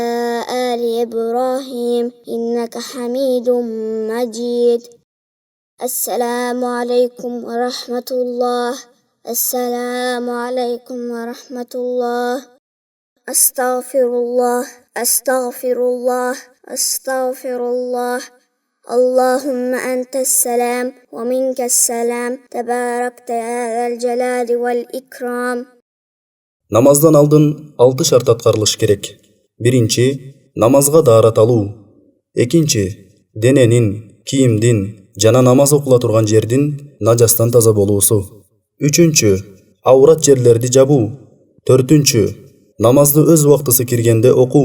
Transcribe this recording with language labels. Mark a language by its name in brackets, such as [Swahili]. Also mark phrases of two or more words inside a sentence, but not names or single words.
[Arabic] آل إبراهيم إنك حميد مجيد السلام عليكم ورحمة الله السلام عليكم ورحمة الله أستغفر الله أستغفر الله أستغفر الله اللهم أنت السلام ومنك السلام تباركت يا ذا الجلال والإكرام [Kyrgyz] Намаздан алдын 6 шарт аткарылыш керек. Биринчи, намазга даарат алуу. Экинчи, дененин, кийимдин жана намаз окула турган жердин нажастан таза болуусу. Үчүнчү, аурат жерлерди жабуу. Төртүнчү, намазды өз убактысы киргенде окуу.